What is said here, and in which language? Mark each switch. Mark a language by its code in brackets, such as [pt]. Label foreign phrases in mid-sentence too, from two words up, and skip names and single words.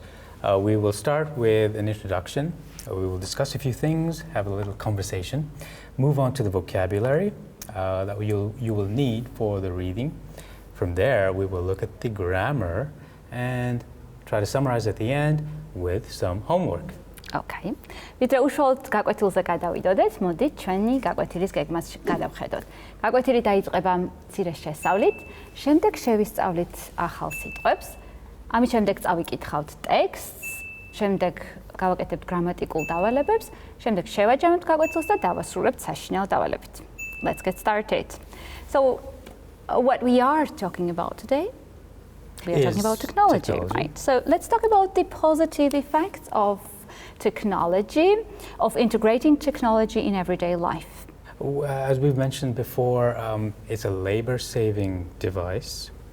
[en] We will start with an introduction. We will discuss a few things, have a little conversation, move on to the vocabulary that you will need for the reading. From there, we will look at the grammar and try to summarize at the end with some homework. Okay. [ka] ვიდრე უშუალოდ გაკვეთილზე გადავიდოდეთ, მოდით ჩვენი გაკვეთილის გეგმას გადავხედოთ. გაკვეთილი დაიწყება მცირე შესწავლით, შემდეგ შევისწავლით ახალ სიტყვებს, ამის შემდეგ წავიკითხავთ ტექსტს, შემდეგ გავაკეთებთ გრამატიკულ დავალებებს, შემდეგ შევაჯამებთ გაკვეთილს და დავასრულებთ საშინაო დავალებით. [en] Let's get started. So, what we are talking about today? We are talking about technology, right? So, let's talk about the positive effects of technology, of integrating technology in everyday life. As we've mentioned before, it's a labor-saving device.